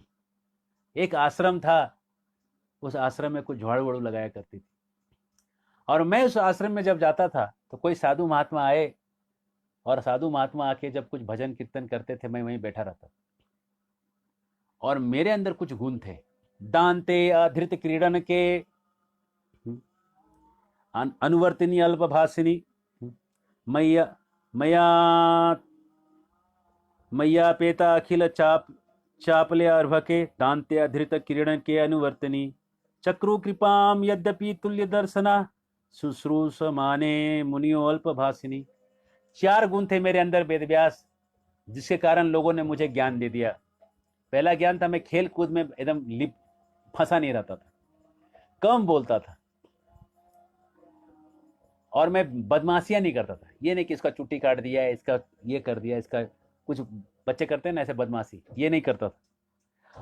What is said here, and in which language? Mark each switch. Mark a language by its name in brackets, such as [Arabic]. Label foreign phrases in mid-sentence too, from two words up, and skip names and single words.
[Hindi] एक आश्रम था, उस आश्रम में कुछ झाड़ू वाड़ू लगाया करती थी। और मैं उस आश्रम में जब जाता था तो कोई साधु महात्मा आए, और साधु महात्मा आके जब कुछ भजन कीर्तन करते थे, मैं वहीं बैठा रहता था। और मेरे अंदर कुछ गुण थे, [Sanskrit] दांते अधृत क्रीडन के, अनुवर्तिनी अल्पभाषिनी, मैया मैया मैया पेता अखिल चापले अर्भके, दांते अधृत क्रीडन के अनुवर्तनी, चक्रु कृपाम यद्यपि तुल्य दर्शना, शुश्रूष माने मुनियो अल्पभाषिनी। [Hindi] 4 गुण थे मेरे अंदर वेदव्यास, जिसके कारण लोगों ने मुझे ज्ञान दे दिया। पहला ज्ञान था, मैं खेल कूद में एकदम लिप फंसा नहीं रहता था, कम बोलता था, और मैं बदमाशियां नहीं करता था। ये नहीं कि इसका चुट्टी काट दिया, इसका ये कर दिया, इसका कुछ बच्चे करते हैं ना ऐसे बदमाशी, ये नहीं करता था।